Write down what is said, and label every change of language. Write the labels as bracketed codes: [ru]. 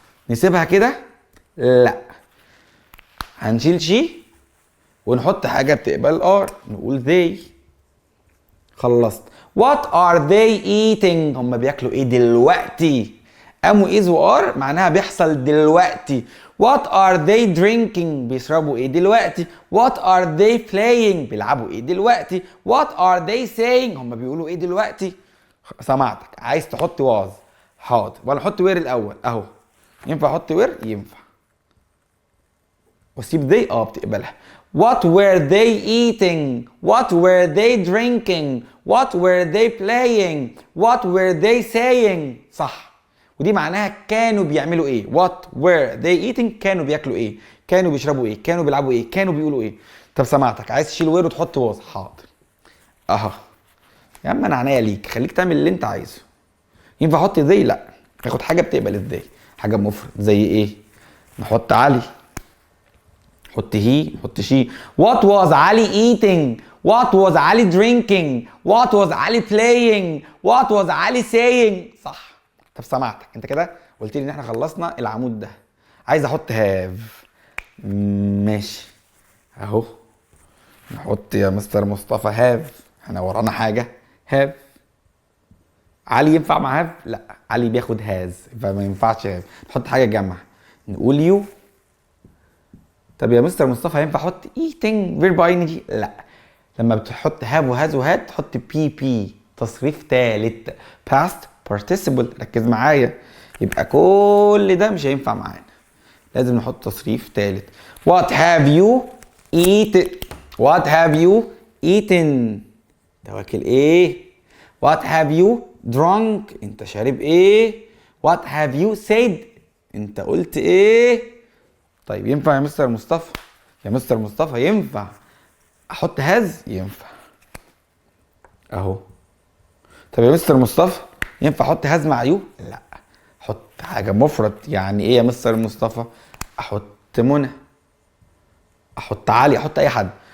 [ar] نسيبها كده؟ لا، هنشيل شي ونحط حاجه بتقبل ار، نقول they. خلصت. [en] what are they eating؟ [ar] هم بياكلوا ايه دلوقتي؟ قاموا is وار معناها بيحصل دلوقتي. [en] what are they drinking؟ [ar] بيشربوا ايه دلوقتي. [en] what are they playing؟ [ar] بيلعبوا ايه دلوقتي. [en] what are they saying؟ [ar] هم بيقولوا ايه دلوقتي. سمعتك. عايز تحط واز، حاضر، ولا احط وير الاول اهو. ينفع احط وير؟ ينفع. واسيب they بتقبلها. [en] what were they eating؟ what were they drinking؟ what were they playing؟ what were they saying؟ صح. [ar] ودي معناها كانوا بيعملوا ايه. [en] what were they eating؟ [ar] كانوا بياكلوا ايه، كانوا بيشربوا ايه، كانوا بيلعبوا ايه، كانوا بيقولوا ايه. طب سمعتك. عايز تشيل وير وتحط واز، حاضر اهو. يا عم انا عنيا ليك، خليك تعمل اللي انت عايزه. ينفع احط ذي؟ لا، ناخد حاجه بتقبل ازاي، حاجه مفرد. زي ايه؟ نحط علي، نحط هي، نحط شي. [en] what was علي eating؟ what was علي drinking؟ what was علي playing؟ what was علي saying؟ صح. [ar] طب سمعتك. انت كده قلت لي ان احنا خلصنا العمود ده. عايز احط هاف. ماشي اهو. نحط يا مستر مصطفى هاف، احنا ورانا حاجه. هاف. علي ينفع مع هاف؟ لا، علي بياخد هاز فما ينفعش هاف. نحط حاجه جمع، نقول يو. طب يا مستر مصطفى ينفع احط eating فيرب ان جي؟ لا. لما بتحط هاف وهاز وهاد تحط بي بي، تصريف ثالث، past participle. ركز معايا. يبقى كل ده مش هينفع معانا، لازم نحط تصريف ثالث. [en] what have you eaten؟ what have you eaten؟ [ar] ده واكل ايه. [en] what have you drunk؟ [ar] انت شارب ايه. [en] what have you said؟ [ar] انت قلت ايه. طيب ينفع يا مستر مصطفى؟ يا مستر مصطفى ينفع احط هاز؟ ينفع اهو. طب يا مستر مصطفى ينفع احط هاز مع يو؟ لا. احط حاجه مفرد. يعني ايه يا مستر مصطفى؟ احط منى، احط علي، احط اي حد.